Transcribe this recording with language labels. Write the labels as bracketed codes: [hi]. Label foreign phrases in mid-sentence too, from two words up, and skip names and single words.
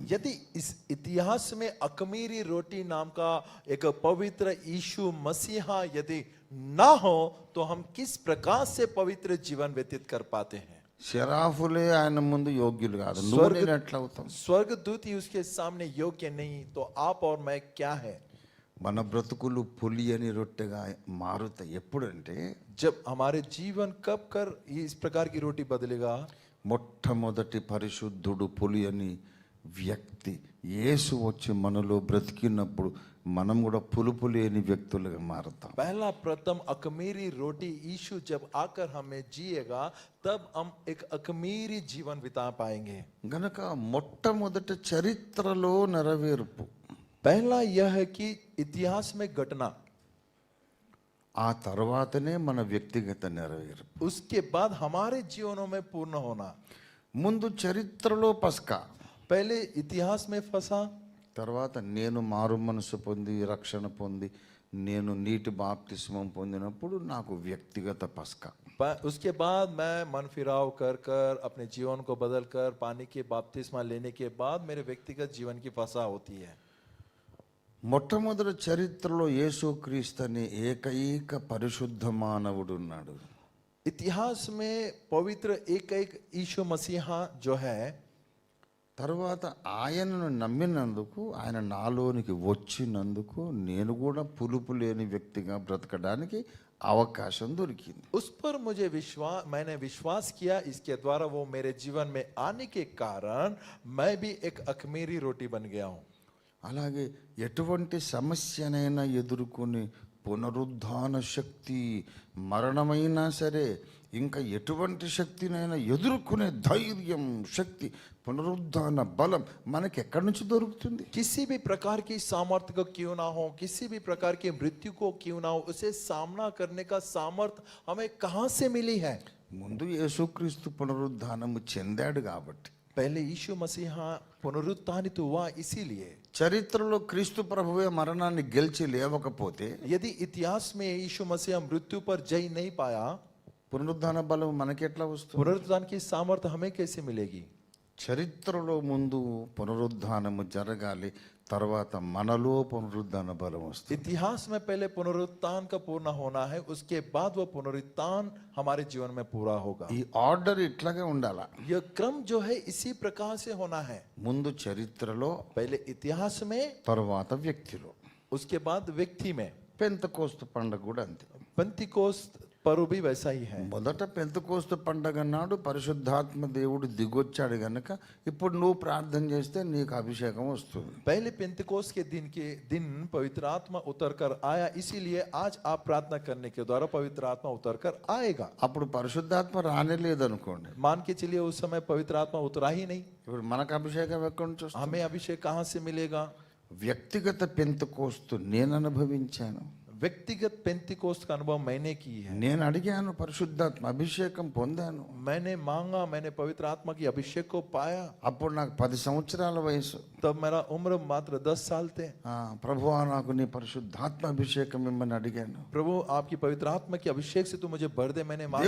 [hi] यदि इस इतिहास में अखमीरी रोटी नाम का एक पवित्र यीशु मसीहा यदि ना हो तो हम किस प्रकार से पवित्र जीवन व्यतीत कर पाते हैं? [te] శరాఫులే ఆయన ముందు యోగ్యులు కాదు. నువ్వు నేను ఎట్లా అవుతాం? [hi] स्वर्गदूत ही उसके सामने योग्य नहीं, तो आप और मैं क्या है? [te] మన బ్రతుకులు పులియని రొట్టెగా మారుతాయి ఎప్పుడంటే, [hi] जब हमारे जीवन कब कर इस प्रकार की रोटी बदलेगा? [te] మొట్టమొదటి పరిశుద్ధుడు పులియని వ్యక్తి యేసు వచ్చి మనలో బ్రతికినప్పుడు మనం కూడా పులుపు లేని వ్యక్తులుగా మారుతాం. [hi] पहला प्रथम अखमीरी रोटी यीशु जब आकर हमें जिएगा तब हम एक अखमीरी जीवन बिता पाएंगे। [te] గనక మొట్టమొదటి చరిత్రలో నెరవేర్పు, [hi] पहला यह है कि इतिहास में घटना, [te] ఆ తర్వాతనే మన వ్యక్తిగత నెరవేర్పు. [hi] उसके बाद हमारे जीवनों में पूर्ण होना। [te] ముందు చరిత్రలో పస్కా, [hi] पहले इतिहास में फंसा, [te] తర్వాత నేను మారు మనసు పొంది రక్షణ పొంది నేను నీటి బాప్తిస్మం పొందినప్పుడు నాకు వ్యక్తిగత పస్కా. [hi] उसके बाद मैं मन फिराव कर कर अपने जीवन को बदल कर पानी के बपतिस्मा लेने के बाद मेरे व्यक्तिगत जीवन की फसा होती है। [te] మొట్టమొదటి చరిత్రలో యేసుక్రీస్తు అనే ఏకైక పరిశుద్ధ మానవుడు ఉన్నాడు. [hi] इतिहास में पवित्र एक एक यीशु मसीहा जो है, [te] తర్వాత ఆయనను నమ్మినందుకు, ఆయన నాలోనికి వచ్చినందుకు నేను కూడా పులుపు లేని వ్యక్తిగా బ్రతకడానికి అవకాశం దొరికింది. [hi] उस पर मुझे मैंने विश्वास किया, इसके द्वारा वो मेरे जीवन में आने के कारण मैं भी एक अखमीरी रोटी बन गया हूँ। [te] అలాగే ఎటువంటి సమస్యనైనా ఎదుర్కొని పునరుద్ధాన శక్తి, మరణమైనా సరే ఇంకా ఎటువంటి శక్తినైనా ఎదుర్కొనే ధైర్యం, శక్తి, పునరుద్ధాన బలం మనకి ఎక్కడి నుంచి దొరుకుతుంది? [hi] किसी भी प्रकार की सामर्थ्य को क्यों ना हो, किसी भी प्रकार की मृत्यु को क्यों ना हो, उसे सामना करने का सामर्थ्य हमें कहाँ से मिली है? [te] ముందు యేసుక్రీస్తు పునరుద్ధానము చెందాడు కాబట్టి. [hi] पहले यीशु मसीहा पुनरुत्थानित हुआ इसीलिए। [te] చరిత్రలో క్రీస్తు ప్రభువే మరణాన్ని గెలిచి లేవకపోతే, [hi] यदि इतिहास में यीशु मसीहा मृत्यु पर जय नहीं पाया, [te] పునరుద్ధాన బలం మనకి ఎట్లా వస్తుంది? [hi] पुनरुत्थान की सामर्थ्य हमें कैसे मिलेगी? [te] చరిత్రలో ముందు పునరుద్ధానము జరగాలి, తర్వాత మనలో పునరుద్ధాన బలం వస్తుంది. [hi] इतिहास में पहले पुनरुत्थान का पूर्ण होना है, उसके बाद वो पुनरुत्थान हमारे जीवन में पूरा होगा। [te] ఈ ఆర్డర్ ఇట్లాగే ఉండాలా. [hi] यह क्रम जो है इसी प्रकार से होना है, [te] ముందు చరిత్రలో, [hi] पहले इतिहास में, [te] తర్వాత వ్యక్తిలో. [hi] उसके बाद व्यक्ति में। [te] పెంతెకోస్తు పండుగ కూడా అంతే. [hi] पेंतिकोस्त पर्व भी वैसा ही है। [te] మొదట పెంతెకోస్తు పండుగ నాడు పరిశుద్ధాత్మ దేవుడు దిగొచ్చాడు గనక ఇప్పుడు నువ్వు ప్రార్థన చేస్తే నీకు అభిషేకం వస్తుంది. [hi] पहले पेंतिकोस्त के दिन पवित्र आत्मा उतर कर आया, इसीलिए आज आप प्रार्थना करने के द्वारा पवित्र आत्मा उतर कर आएगा। [te] అప్పుడు పరిశుద్ధాత్మ రానేలేదనుకోండి, [hi] मान के चलिए उस समय पवित्र आत्मा उतरा ही नहीं, [te] ఇప్పుడు మనకు అభిషేకం ఎక్కడి నుంచి వస్తుంది? [hi] हमें अभिषेक कहाँ से मिलेगा? [te] వ్యక్తిగత పెంతెకోస్తు నేను అనుభవించాను. [hi] व्यक्तिगत पेंतिकोस्त का अनुभव मैंने की है। [te] నేను అడిగాను, పరిశుద్ధాత్మ అభిషేకం పొందాను. [hi] मैंने मांगा, मैंने पवित्र आत्मा की अभिषेक को पाया। [te] అప్పుడు నాకు 10 సంవత్సరాల వయసు. [hi] तब मेरा उम्र मात्र 10 साल थे। [te] ప్రభువా నాకు నీ పరిశుద్ధాత్మ అభిషేకం ఇమ్మని అడిగాను. [hi] प्रभु आपकी पवित्र आत्मा की अभिषेक से तू मुझे भर दे, मैंने मांगा,